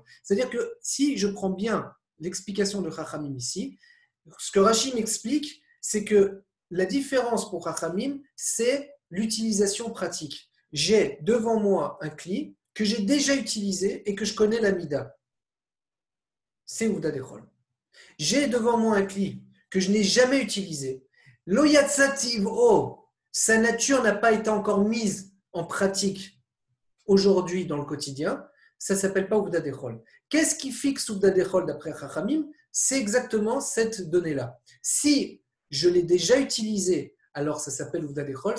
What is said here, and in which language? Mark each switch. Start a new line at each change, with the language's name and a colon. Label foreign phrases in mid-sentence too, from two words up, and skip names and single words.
French: C'est-à-dire que si je prends bien l'explication de Chachamim ici, ce que Rashi m'explique, c'est que la différence pour Chachamim, c'est l'utilisation pratique. J'ai devant moi un kli que j'ai déjà utilisé et que je connais la mida. C'est
Hebrew: עובדא דחול.
French: J'ai devant moi un kli que je n'ai jamais utilisé.
Hebrew: לא יצא טבעו,
French: sa nature n'a pas été encore mise en pratique aujourd'hui dans le quotidien, ça ne s'appelle pas
Hebrew: עובדא דחול.
French: Qu'est-ce qui fixe
Hebrew: עובדא דחול
French: d'après Chachamim? C'est exactement cette donnée-là. Si je l'ai déjà utilisé, alors ça s'appelle
Hebrew: עובדא דחול.